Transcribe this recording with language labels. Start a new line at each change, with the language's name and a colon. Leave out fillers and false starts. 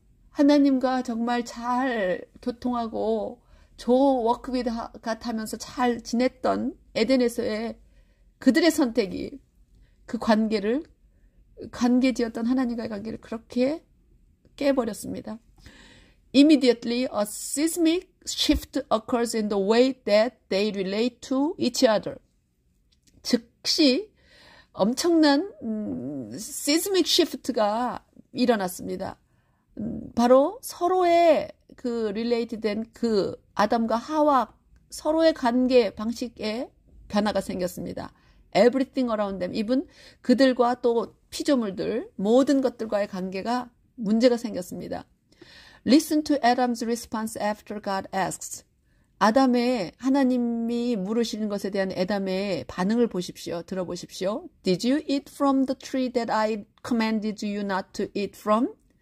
Korean: 하나님과 정말 잘 교통하고 워크 위드 갓 하면서 잘 지냈던 에덴에서의 그들의 선택이 그 관계지었던 하나님과의 관계를 그렇게 깨버렸습니다.
English: Immediately a seismic shift occurs in the way that they relate to each other.
Korean: 즉시 엄청난
English: seismic shift
Korean: 가 일어났습니다. 바로 서로의 그 related 그 아담과 하와 서로의 관계 방식에 변화가 생겼습니다.
English: Everything around them, even
Korean: 그들과 또 피조물들, 모든 것들과의 관계가 문제가 생겼습니다.
English: Listen to Adam's response after God asks.
Korean: 아담의 하나님이 물으시는 것에 대한 아담의 반응을 보십시오. 들어보십시오.
English: Did you eat from the tree that I commanded you not to eat from?